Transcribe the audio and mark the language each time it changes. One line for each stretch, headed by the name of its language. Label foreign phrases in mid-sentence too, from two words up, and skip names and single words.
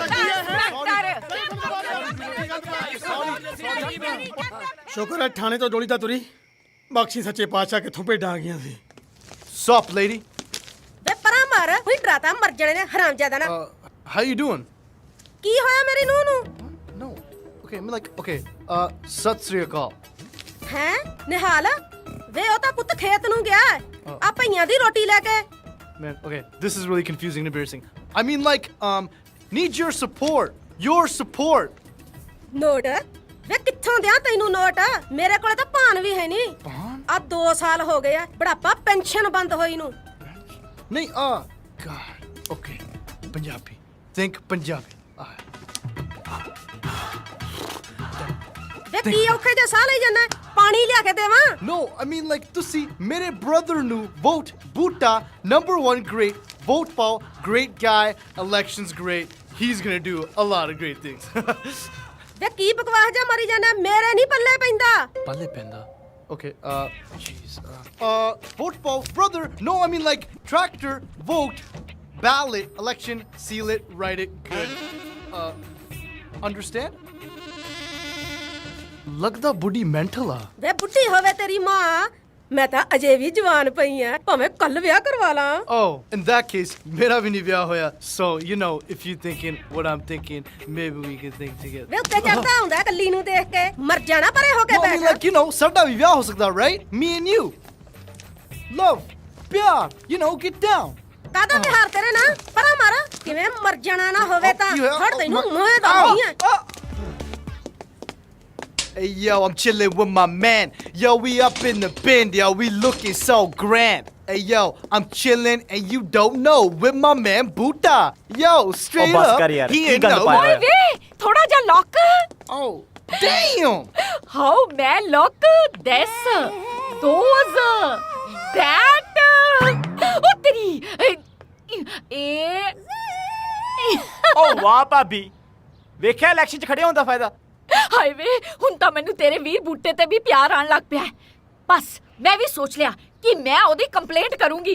Punjabi: ਸ਼ੁਕਰ ਹੈ ਥਾਣੇ ਤੋਂ ਡੋਲੀ ਤਾਂ ਤੁਰੀ, ਬਖਸ਼ੀ ਸੱਚੇ ਪਾਤਸ਼ਾਹ ਕਿੱਥੋਂ ਭੇਡਾਂ ਆ ਗਈਆਂ ਸੀ।
English: soap lady.
Punjabi: ਵੇ ਪਰਾਂ ਮਾਰ, ਕੋਈ ਡਰਾਤਾ ਮਰ ਜਣੇ ਨੇ ਹਰਾਮਜ਼ਾਦਾ ਨਾ।
English: How you doing?
Punjabi: ਕੀ ਹੋਇਆ ਮੇਰੀ ਨੂੰਹ ਨੂੰ?
English: No. Okay, I'm like,
Punjabi: okay. ਸਤਿ ਸ੍ਰੀ ਅਕਾਲ। ਹੈ ਨਿਹਾਲ ਵੇ ਉਹ ਤਾਂ ਪੁੱਤ ਖੇਤ ਨੂੰ ਗਿਆ ਆ ਭਈਆਂ ਦੀ ਰੋਟੀ ਲੈ ਕੇ।
English: Man, okay, this is really confusing and embarrassing. I mean, like, need your support. Your support.
Punjabi: ਨੋਟ ਵੇ ਕਿੱਥੋਂ ਦਿਆਂ ਤੈਨੂੰ ਨੋਟ? ਮੇਰੇ ਕੋਲੇ ਤਾਂ ਭਾਨ ਵੀ ਹੈ ਨਹੀਂ। ਆ 2 ਸਾਲ ਹੋ ਗਏ ਆ ਬੁਢਾਪਾ ਪੈਨਸ਼ਨ ਬੰਦ ਹੋਈ ਨੂੰ।
English: ਨਹੀਂ, God. Okay. Punjabi. Think Punjabi.
Punjabi: ਵੇ ਕੀ ਔਖੇ ਜੇ ਸਾਹ ਲਈ ਜਾਂਦਾ? ਪਾਣੀ ਲਿਆ ਕੇ ਦੇਵਾਂ?
English: No, I mean, like,
Punjabi: ਤੁਸੀਂ ਮੇਰੇ
English: brother ਨੂੰ vote Bhuta, #1 great, vote ਪਾਓ, great guy, elections great. He's gonna do a lot of great things.
Punjabi: ਵੇ ਕੀ ਬਕਵਾਸ ਜਾ ਮਾਰੀ ਜਾਂਦਾ? ਮੇਰੇ ਨਹੀਂ ਪੱਲੇ ਪੈਂਦਾ। ਪੱਲੇ ਪੈਂਦਾ?
English: Okay, jeez. Vote ਪਾਓ, brother. No, I mean, like, tractor, vote, ballot, election, seal it, write it, good. Understand?
Punjabi: ਲੱਗਦਾ ਬੁੱਢੀ ਮੈਂਟਲ ਆ। ਵੇ ਬੁੱਢੀ ਹੋਵੇ ਤੇਰੀ ਮਾਂ, ਮੈਂ ਤਾਂ ਅਜੇ ਵੀ ਜਵਾਨ ਪਈ ਆ, ਭਾਵੇਂ ਕੱਲ ਵਿਆਹ ਕਰਵਾ ਲਾਂ।
English: Oh, in that case,
Punjabi: ਮੇਰਾ ਵੀ ਨਹੀਂ ਵਿਆਹ ਹੋਇਆ.
English: So, you know, if you're thinking what I'm thinking, maybe we can think together.
Punjabi: ਵੇ ਉੱਤੇ ਚੜਦਾ ਹੁੰਦਾ ਕੱਲੀ ਨੂੰ ਦੇਖ ਕੇ, ਮਰ ਜਾਣਾ ਪਰੇ ਹੋ ਕੇ
English: No, I mean,
Punjabi: ਬੈਠ।
English: like, you know,
Punjabi: ਸਾਡਾ ਵੀ ਵਿਆਹ ਹੋ ਸਕਦਾ,
English: right? Me and you. Love, ਪਿਆਰ, you know, get down.
Punjabi: ਕਾਹਦਾ ਵਿਹਾਰ ਤੇਰੇ ਨਾਲ? ਪਰਾਂ ਮਾਰ, ਕਿਵੇਂ ਮਰ ਜਾਣਾ ਨਾ ਹੋਵੇ ਤਾਂ ਫੜ ਤੈਨੂੰ ਮੋਏ ਦਾ ਨਹੀਂ ਆ।
English: Hey, yo, I'm chilling with my man. Yo, we up in the bend, yo. We looking so grand. Hey, yo, I'm chilling and you don't know with my man Bhuta. Yo, straight
Punjabi: ਬਸ
English: up,
Punjabi: ਕਰ ਯਾਰ,
English: he
Punjabi: ਕੀ
English: ain't
Punjabi: ਗੱਲ
English: know.
Punjabi: ਪਾਇਆ? ਓਏ ਵੇ ਥੋੜਾ ਜਿਹਾ ਲੌਕ।
English: Oh, damn. ਹਾਊ ਮੈਂ ਲੌਕ this those that
Punjabi: ਉਹ ਤੇਰੀ ਇਹ ਉਹ ਵਾਹ ਭਾਬੀ, ਵੇਖਿਆ ਇਲੈਕਸ਼ਨ 'ਚ ਖੜੇ ਹੋਣ ਦਾ ਫਾਇਦਾ। ਹਾਏ ਵੇ ਹੁਣ ਤਾਂ ਮੈਨੂੰ ਤੇਰੇ ਵੀਰ ਬੂਟੇ ਤੇ ਵੀ ਪਿਆਰ ਆਣ ਲੱਗ ਪਿਆ। ਬਸ ਮੈਂ ਵੀ ਸੋਚ ਲਿਆ ਕਿ ਮੈਂ ਉਹਦੀ ਕੰਪਲੇਂਟ ਕਰੂੰਗੀ।